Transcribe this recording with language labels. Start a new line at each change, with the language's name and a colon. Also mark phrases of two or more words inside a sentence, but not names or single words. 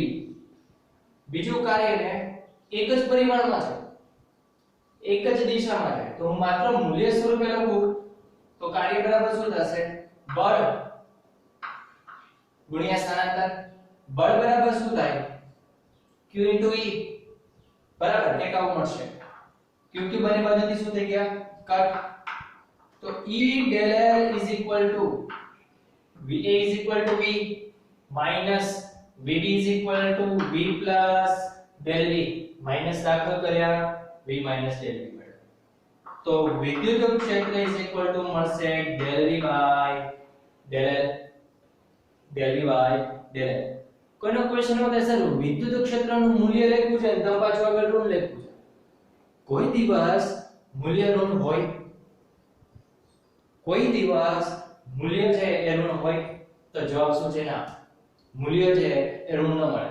Gujarati: બીજું કાર્ય ને એક જ પરિમાણમાં છે, એક જ દિશામાં છે, તો હું માત્ર મૂલ્ય સ્વરૂપે લખું તો કાર્ય બરાબર શું થશે? બળ ગુણ્યા સ્થાનાંતર. બળ બરાબર શું થાય? q e બરાબર એક આવું મળશે. q બંને બાજુથી શું થઈ ગયા? કટ. તો
English: E del L is equal to VA is equal to V minus VB is equal to V plus del V.
Gujarati: માઈનસ દાખલ કર્યા
English: V minus del V
Gujarati: મળ્યો. તો વિદ્યુત ક્ષેત્ર
English: is equal to
Gujarati: મળશે
English: del V by del L. del V by del L.
Gujarati: કોઈનો ક્વેશ્ચન હોય સર વિદ્યુત ક્ષેત્રનું મૂલ્ય લખ્યું છે અને તમે પાછું આગળ ઋણ લખ્યું છે. કોઈ દિવસ મૂલ્ય ઋણ હોય? કોઈ દિવસ મૂલ્ય છે એ ઋણ હોય? તો જવાબ શું છે? ના, મૂલ્ય છે એ ઋણ ન મળે.